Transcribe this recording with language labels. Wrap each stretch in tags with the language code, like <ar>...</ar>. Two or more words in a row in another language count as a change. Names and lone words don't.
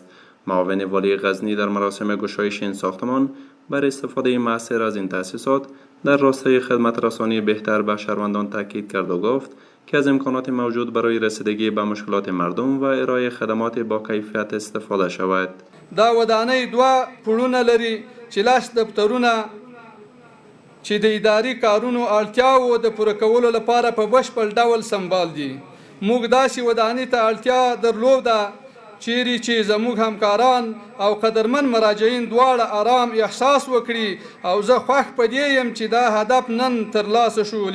<fa>معاون والی غزنی در مراسم گشایش این ساختمان بر استفاده مؤثر از این تأسیسات در راستای خدمت رسانی بهتر به شهروندان تاکید کرد و گفت که از امکانات موجود برای رسیدگی به مشکلات مردم و ارائه خدمات با کیفیت استفاده شود.</fa> <ps>دا ودانۍ 2 پوړونه لري چې لاس دفترونه چې د اداري کارونو اړتیاوو د پوره کولو لپاره په بشپړ ډول سمبال دي. موږ داسې ودانۍ ته اړتیا درلوده چیرې چې زموږ همکاران او قدرمن مراجعین دواړه آرام احساس وکړي او زه خوښ په دې یم چې دا هدف نن ترلاسه شو.</ps>